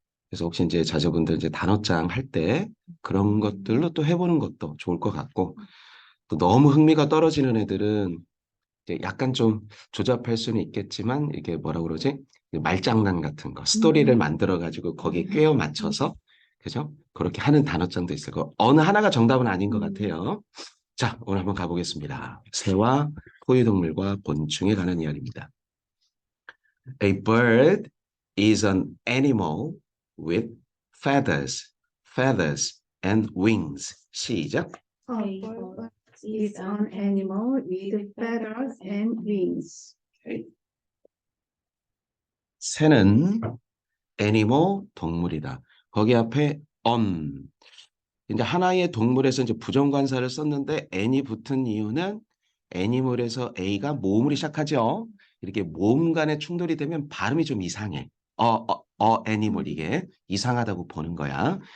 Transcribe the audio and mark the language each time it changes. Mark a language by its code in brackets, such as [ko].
[ko] 그래서 혹시 이제 자녀분들 이제 단어장 할 때 그런 것들로 또 해보는 것도 좋을 것 같고 또 너무 흥미가 떨어지는 애들은 이제 약간 좀 조잡할 수는 있겠지만 이게 뭐라 그러지? 말장난 같은 거 스토리를 만들어 가지고 거기에 꿰어 맞춰서 그죠? 그렇게 하는 단어장도 있을 거. 어느 하나가 정답은 아닌 것 같아요. 자, 오늘 한번 가보겠습니다. 새와 포유동물과 곤충에 관한 이야기입니다. [en] A bird is an animal with feathers and wings. [ko] 시작. [en] A bird is an animal with feathers and wings. Okay. [ko] 새는 animal, 동물이다. 거기 앞에 이제 하나의 동물에서 이제 부정관사를 썼는데 n이 붙은 이유는 애니멀에서 A가 모음으로 시작하죠. 이렇게 모음 간의 충돌이 되면 발음이 좀 이상해. 애니멀 이게 이상하다고 보는 거야.